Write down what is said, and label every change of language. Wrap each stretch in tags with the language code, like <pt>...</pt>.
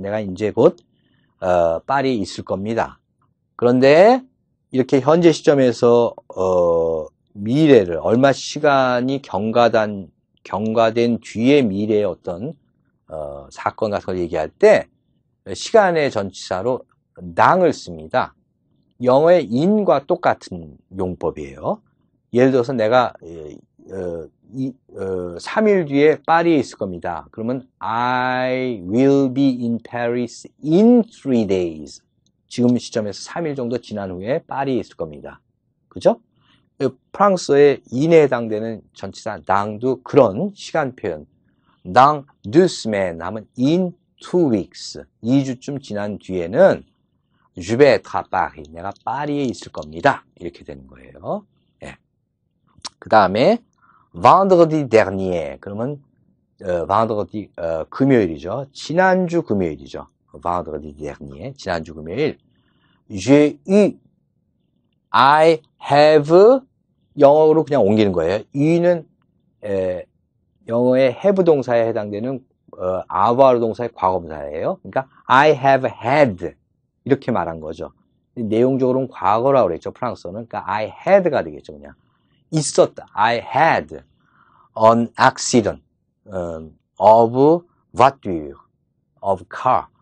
<ko>내가 이제 곧 파리에 있을 겁니다. 그런데 이렇게 현재 시점에서 미래를 얼마 시간이 경과된 뒤에 미래의 어떤 사건 같은 걸 얘기할 때 시간의 전치사로 낭을 씁니다. 영어의 in과 똑같은 용법이에요. 예를 들어서 내가 3일 뒤에 파리에 있을 겁니다.</ko> <en>그러면 I will be in Paris in 3 days.</en> <ko>지금 시점에서 3일 정도 지난 후에 파리에 있을 겁니다. 그죠? 프랑스어의 in에 해당되는 전치사 낭도 그런 시간 표현.</ko> <fr>dans 2 semaines 하면</fr> <en>in 2 weeks.</en> <ko>2주쯤 지난 뒤에는</ko> <fr>Je vais être à Paris.</fr> <ko>내가 파리에 있을 겁니다. 이렇게 되는 거예요. 예. 그 다음에</ko> <fr>vendredi dernier.</fr> <ko>그러면 vendredi 금요일이죠. 지난주 금요일이죠.</ko> <fr>vendredi dernier.</fr> <ko>지난주 금요일.</ko> <fr>J'ai eu.</fr> <ko>I have 영어로 그냥 옮기는 거예요. eu는 영어의 have 동사에 해당되는 avoir 동사의 과거분사예요. 그러니까</ko> <en>I have had</en> <ko>이렇게 말한 거죠. 내용적으로는 과거라고 그랬죠. 프랑스어는. 그러니까</ko> <en>I had</en> <ko>가 되겠죠. 그냥 있었다.</ko> <en>I had an accident of voiture, of car.</en>